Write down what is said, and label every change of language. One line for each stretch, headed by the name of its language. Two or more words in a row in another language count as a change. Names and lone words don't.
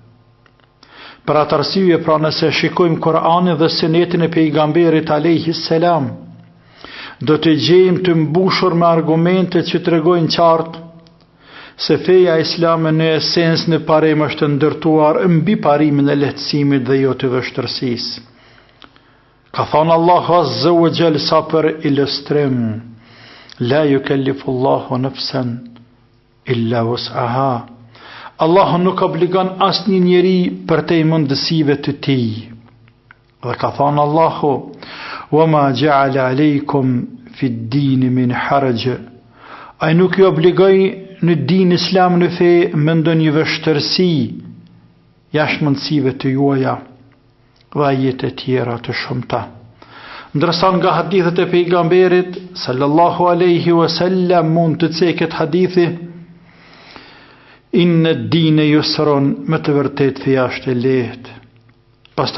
Albanian: Për atë arsye, pra nëse shikojmë Kur'anin dhe Sunetin e pejgamberit
Arabic: عليه السلام,
Albanian: do të gjejmë të mbushur me argumente që tregojnë qartë se feja islame në esens në parim është ndërtuar mbi parimin e lehtësimit dhe jo të vështërsisë. Ka thënë Allahu
Arabic: عز وجل
Albanian: sa për ilustrim:
Arabic: لا يكلف الله نفسا إلا وسعها.
Albanian: Allahu nuk obligon asnjë njeri për te mundësive të tij. Dhe ka thënë Allahu:
Arabic: وما جعل عليكم في الدين من حرج.
Albanian: Ai nuk ju obligoi në din islam në fe me ndonjë vështërsi jashtë mundësive të juaja dhe ajete tjera të shumta. Ndërsa nga hadithet e pejgamberit
Arabic: صلى الله عليه وسلم
Albanian: mund të ceket hadithi:
Arabic: إن الدين يسر,
Albanian: me të vërtet feja është e lehtë.